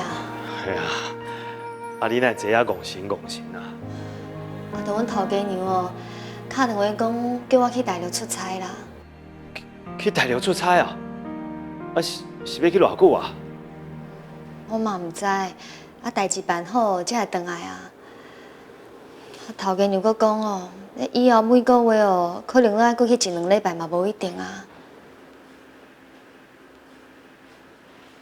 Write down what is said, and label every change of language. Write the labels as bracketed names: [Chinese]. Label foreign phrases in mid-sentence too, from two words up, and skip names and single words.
[Min Nan Chinese] 哎呀，你乃这样戆神啊！就阮头家娘哦，打电话讲叫我去大陆出差啦。去大陆出差啊？是要去偌久啊？我嘛唔知，代志办好才会回来啊。头家娘佫讲哦，以后每个月哦，可能咱佫去1、2礼拜嘛，无一定啊。